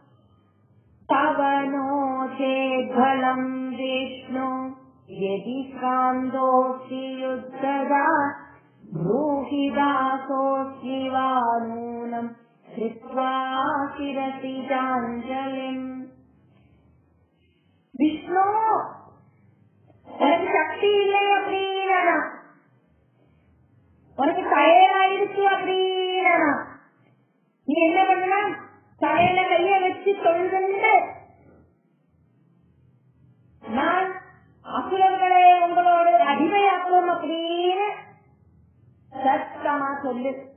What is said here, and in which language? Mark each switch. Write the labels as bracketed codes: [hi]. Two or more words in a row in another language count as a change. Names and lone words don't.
[sa] तवनो चेद्फलं विष्णु यदि कान्तोस्ति युद्धदा ब्रूहि दासोस्मि वा नूनं कृत्वा शिरसि चाञ्चलिम्. [ta] விஷ்ணு உனக்கு சக்தி இல்லை அப்படின்னா, உனக்கு தயாராயிருக்கு அப்படின்னா நீ என்ன பண்ணலாம்? தலையில கைய வச்சு தொழுதுண்டு, நான் அசுரர்களை உங்களோட அடிமையாக்கும் அப்படின்னு சத்தமா சொல்லு.